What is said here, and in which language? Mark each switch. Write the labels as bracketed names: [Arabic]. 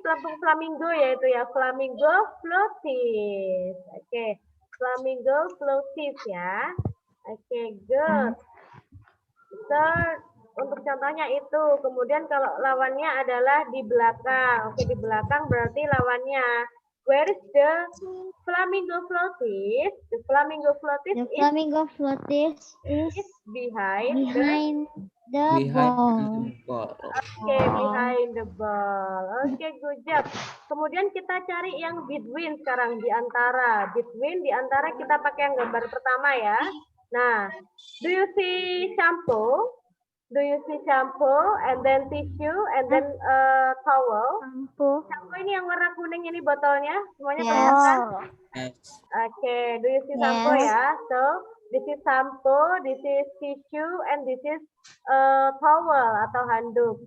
[Indonesian] Pelampung flamingo yaitu ya, flamingo floaties. Oke, flamingo floaties ya. Oke, good. So, untuk contohnya itu. Kemudian kalau lawannya adalah di belakang. Oke, di belakang berarti lawannya. [English] Where is the flamingo floaties? The flamingo floaties is behind the ball. Oke, behind the ball. Oke, good job. [Indonesian] Kemudian kita cari yang between sekarang, di antara. Between, di antara kita pakai yang gambar pertama ya. Nah, [English] do you see shampoo? Do you see shampoo and then tissue and then towel? [Indonesian] Shampoo ini yang warna kuning ini botolnya, semuanya kelihatan? [English] Yes. Oke, do you see shampoo ya? So, this is shampoo, this is tissue, and this is towel [Indonesian] atau handuk.